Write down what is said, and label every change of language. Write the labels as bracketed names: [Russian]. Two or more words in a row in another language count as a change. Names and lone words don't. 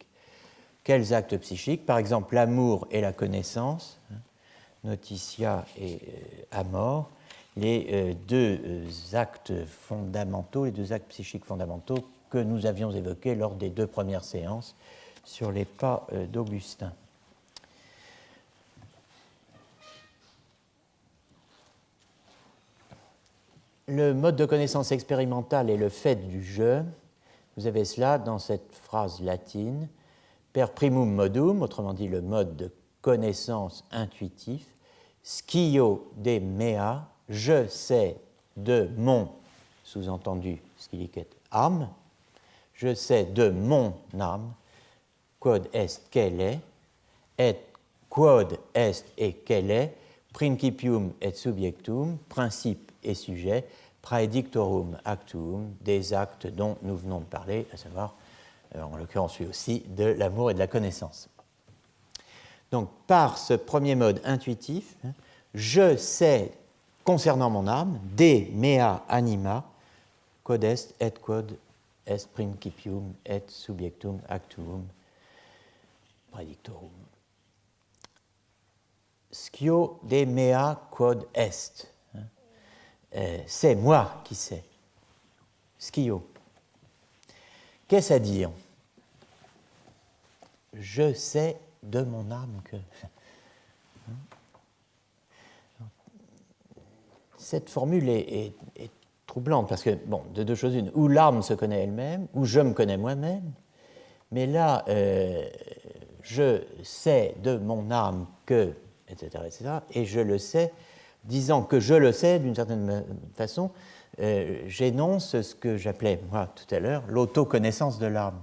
[French] Quels actes psychiques ? Par exemple, l'amour et la connaissance, [Latin] notitia et amor, [French] les deux actes fondamentaux, les deux actes psychiques fondamentaux que nous avions évoqués lors des deux premières séances sur les pas d'Augustin. Le mode de connaissance expérimentale est le fait du je. Vous avez cela dans cette phrase latine, [Latin] per primum modum, [French] autrement dit le mode de connaissance intuitif, [Latin] scio de mea, [French] je sais de mon, sous-entendu scilicet âme, je sais de mon âme, [Latin] quod est [French] qu'elle est, [Latin] et quod est [French] et qu'elle est, [Latin] principium et subjectum, [French] principe et sujet, [Latin] praedictorum actum, [French] des actes dont nous venons de parler, à savoir, en l'occurrence lui aussi, de l'amour et de la connaissance. Donc, par ce premier mode intuitif, je sais concernant mon âme, [Latin] de mea anima, quod est et quod est principium et subjectum actum praedictorum. Scio de mea quod est. [French] C'est moi qui sais. Scio. Qu'est-ce à dire ? Je sais de mon âme que... Cette formule est troublante parce que, bon, de deux choses une, ou l'âme se connaît elle-même, ou je me connais moi-même, mais là, je sais de mon âme que, etc., etc., et je le sais disant que je le sais, d'une certaine façon, j'énonce ce que j'appelais, moi, tout à l'heure, l'autoconnaissance de l'âme.